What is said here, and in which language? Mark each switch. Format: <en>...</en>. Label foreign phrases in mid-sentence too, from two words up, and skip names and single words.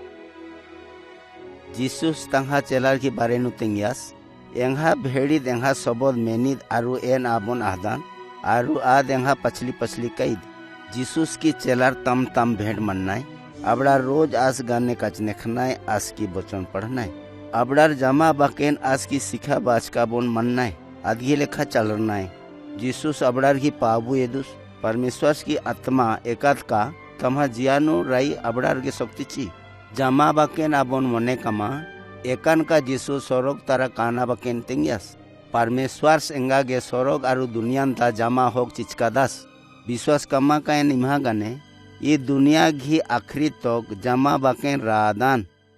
<gon>जीसुस तंहा चेलार की बारे नु तिंगियास एंहा भेड़ी देंहा सबद मेनिद आरु एन आबोन आदान आरु आ देंहा पछली पछली कैद जीसुस की चेलार तम तम भेड़ मन्नाय अबड़ा रोज आस गाने कचने खनाए आस की बचन पढ़नाए अबड़ार जमा बाकेन आस की सिखा बाचका बोन मननाए आदि लेखा चलनाए जीसुस अबड़ार की पाबू एदुस परमेश्वर की आत्मा एकात का तम्हा जियानु राई अबड़ार के शक्ति ची जमा बाकेन आबोन मने कमा एकान का जीसु सरोग तारा काना बाकेन तेंगियास परमेश्वर सेंगा गे सरोग आरु दुनियान ता जमा होक चिचकादास विश्वास कमा का निम्हा गाने ये दुनिया घी आखिरी तक जमा बाकेन रादान</gon>